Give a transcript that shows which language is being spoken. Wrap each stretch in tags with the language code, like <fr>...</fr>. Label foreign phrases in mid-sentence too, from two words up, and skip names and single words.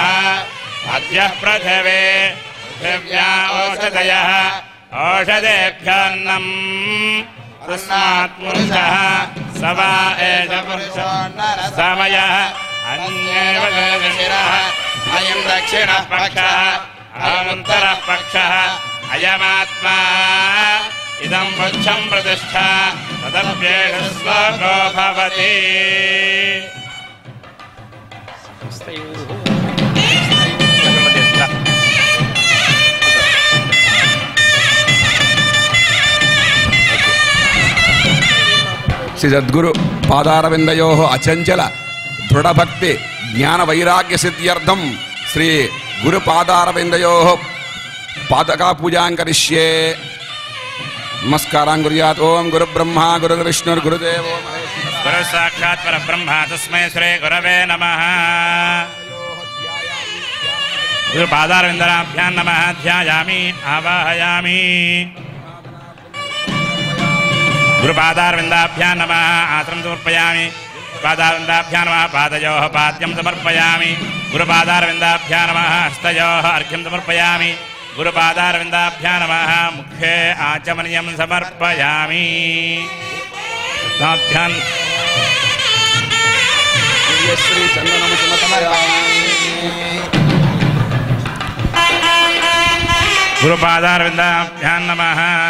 <sa>अद्यः पृथिवी पृथिव्या ओषधयः ओषधेभ्योऽन्नम् तस्मात् पुरुषः स वा एष पुरुषो समयः अन्येव शिरः अयं दक्षिणः पक्षः अहमुत्तरः पक्षः अयमात्मा इदं पुच्छं प्रतिष्ठा तदप्येष श्लोको भवति శ్రీ సద్గురు పాదారవిందయో అచంచల దృఢభక్తి జ్ఞాన వైరాగ్య సిద్ధ్యర్థం శ్రీ గురు పాదారవిందయో పాదకా పూజాం కరిష్యే. నమస్కారం గుర్యాత్. ఓం గురు బ్రహ్మ గురు విష్ణు గురుదేవో గురు సాక్షాత్ పరబ్రహ్మ తస్మై శ్రీ గురవే నమః. గురు పాదారవిందాభ్యాం నమః. ధ్యాయామి ఆవాహయామి. गुरुपादारविन्दाभ्यां नमः. आसनं समर्पयामि. पादारविन्दाभ्यां नमः. पादयोः पाद्यं समर्पयामि. गुरुपादारविन्दाभ्यां नमः. हस्तयोः अर्घ्यं समर्पयामि. गुरुपादारविन्दाभ्यां नमः. मुखे आचमनीयं समर्पयामि. गुरुपादारविन्दाभ्यां नमः.</sa>